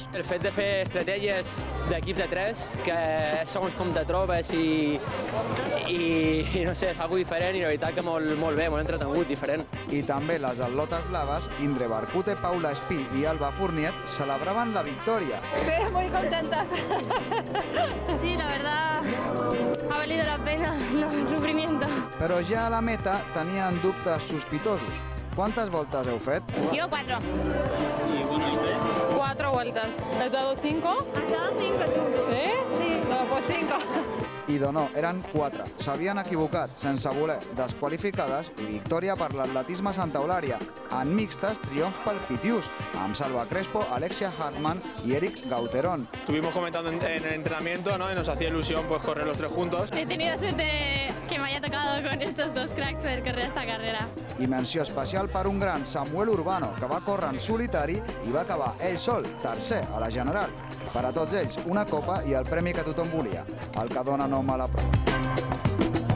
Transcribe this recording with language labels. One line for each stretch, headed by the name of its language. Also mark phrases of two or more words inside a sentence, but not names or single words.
Catalan: El fet de fer estratègies d'equips de 3, que segons com te trobes i no sé, és algo diferent i la veritat que molt bé, molt entretengut, diferent. I també les atlotes blaves, Indre Barcute, Paula Espí i Alba Fourniet, celebraven la victòria.
Spanish: Sí, muy contentas. Sí, la verdad, ha valido la pena, no, el sufrimiento.
Catalan: Però ja a la meta tenien dubtes sospitosos. ¿Cuántas voltas heu fet?
Spanish: Yo 4. ¿Y bueno, y tú? 4 vueltas. ¿Has dado 5? ¿Has dado 5 tú? ¿Sí? Sí. No, pues 5.
Catalan: Idò no, eren 4. S'havien equivocat, sense voler, desqualificades i victòria per l'atletisme Santa Eulària. En mixtes, triomf pel Pitiús, amb Salva Crespo, Alexia Hartmann y Eric Gauterón.
Spanish: Estuvimos comentando en el entrenamiento, ¿no? Y nos hacía ilusión pues correr los tres juntos. He tenido suerte que me haya tocado con estos dos cracks poder correr esta carrera.
Catalan: I menció especial per un gran, Samuel Urbano, que va córrer en solitari i va acabar ell sol, tercer a la general. Per a tots ells, una copa i el premi que tothom volia, el que dona nom a la prova.